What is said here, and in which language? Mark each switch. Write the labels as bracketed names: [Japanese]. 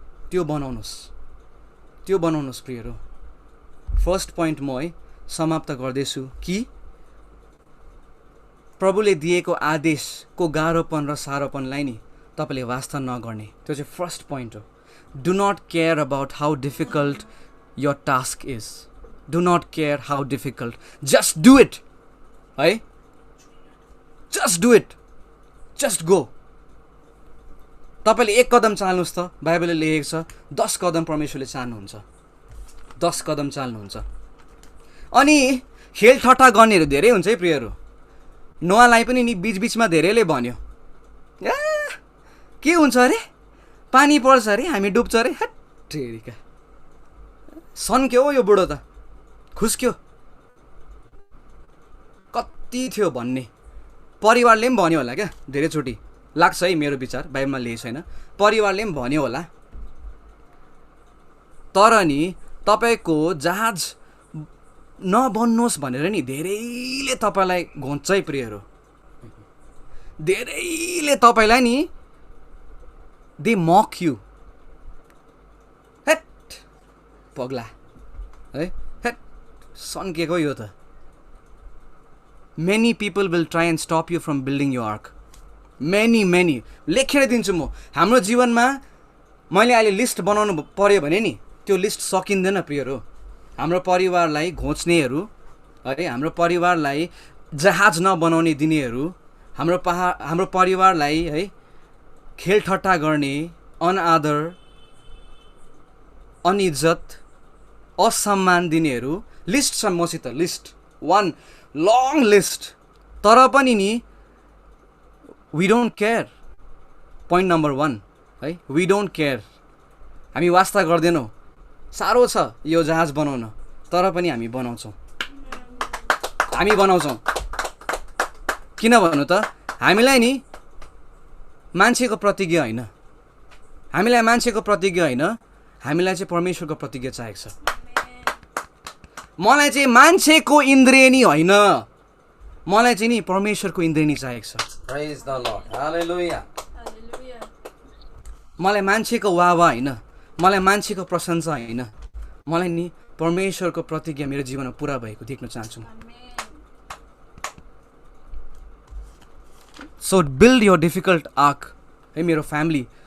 [Nepali] त्यो बनाउनुहोस्, त्यो बनाउनुहोस् प्रियहरू। फर्स्ट पोइन्ट म है समाप्त गर्दैछु कि प्रभुले दिएको आदेशको गाह्रोपन र साह्रोपनलाई नि तपाईँले वास्ता नगर्ने, त्यो चाहिँ फर्स्ट पोइन्ट हो। [English] Do not care about how difficult your task is. Do not care how difficult, just do it है। Just do it, just go. [Nepali] तपाईँले 1 कदम चाल्नुहोस् त, बाइबलले लेखेको छ 10 कदम परमेश्वरले चाल्नुहुन्छ। 10 कदम चाल्नुहुन्छ। अनि खेलठट्टा गर्नेहरू धेरै हुन्छ है प्रियहरू। नोआलाई पनि नि बिचबिचमा धेरैले भन्यो, ए के हुन्छ अरे, पानी पर्छ अरे, हामी डुब्छ अरे। हट्टेरिका, सन्क्यो यो बुढो त, खुस्क्यो। कति थियो भन्ने, परिवारले पनि भन्यो होला क्या धेरैचोटि, लाग्छ है मेरो विचार, बाइबलमा लेखेको छैन, परिवारले पनि भन्यो होला। तर नि तपाईँको जहाज नबन्नुहोस् भनेर नि धेरैले तपाईँलाई घोच्छ है प्रियहरू। धेरैले तपाईँलाई नि [English] They mock you. [Nepali] हेट पग्ला है, हेट सन्केको यो त। [English] Many people will try and stop you from building you arc. [Nepali] Many लेखेर दिन्छु म। हाम्रो जीवनमा मैले अहिले लिस्ट बनाउनु पर्यो भने नि त्यो लिस्ट सकिँदैन प्रियहरू। हाम्रो परिवारलाई घोच्नेहरू है, हाम्रो परिवारलाई जहाज नबनाउने दिनेहरू, हाम्रो परिवारलाई है खेलठट्टा गर्ने, अनआदर, अनिज्जत, असम्मान दिनेहरू, लिस्ट छ मसित, [English] List 1 long list. [Nepali] तर पनि नि [English] We don't care. Point number 1 है, we don't care. [Nepali] हामी वास्ता गर्दैनौँ। साह्रो छ यो जहाज बनाउन, तर पनि हामी बनाउँछौँ। हामी बनाउँछौँ किन भन्नु त? हामीलाई नि मान्छेको प्रतिज्ञा होइन, हामीलाई मान्छेको प्रतिज्ञा होइन, हामीलाई चाहिँ परमेश्वरको प्रतिज्ञा चाहिएको छ। मलाई चाहिँ मान्छेको इन्द्रेणी होइन, मलाई चाहिँ नि परमेश्वरको इन्द्रेणी चाहिएको छ। [English] Praise the Lord. Hallelujah. [Nepali] मलाई मान्छेको वाह होइन, मलाई मान्छेको प्रशंसा होइन, मलाई नि परमेश्वरको प्रतिज्ञा मेरो जीवनमा पुरा भएको देख्न चाहन्छु। [English] so build your difficult arc है [Nepali] मेरो फ्यामिली।